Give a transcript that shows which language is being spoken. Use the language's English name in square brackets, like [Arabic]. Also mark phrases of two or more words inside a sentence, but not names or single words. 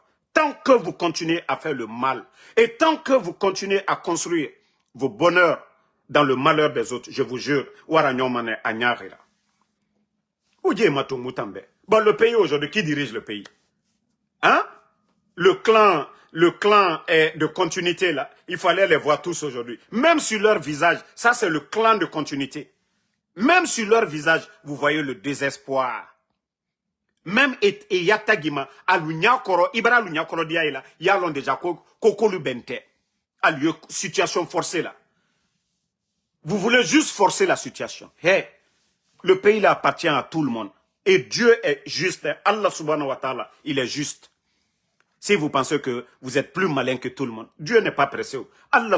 [French] Tant que vous continuez à faire le mal et tant que vous continuez à construire vos bonheurs dans le malheur des autres, je vous jure, bon, le pays aujourd'hui, qui dirige le pays? Hein? Le clan est de continuité là. Il fallait les voir tous aujourd'hui. Même sur leur visage, ça c'est le clan de continuité. Même sur leur visage, vous voyez le désespoir. Même Yatagima, Alunyakoro, Ibra Alunyakoro Diaïla, Yalon déjà Koko Lubente. À lieu, situation forcée là. Vous voulez juste forcer la situation. Hey, le pays là appartient à tout le monde. Et Dieu est juste. [Arabic] الله سبحانه وتعالى, [French] il est juste. Si vous pensez que vous êtes plus malin que tout le monde, Dieu n'est pas pressé.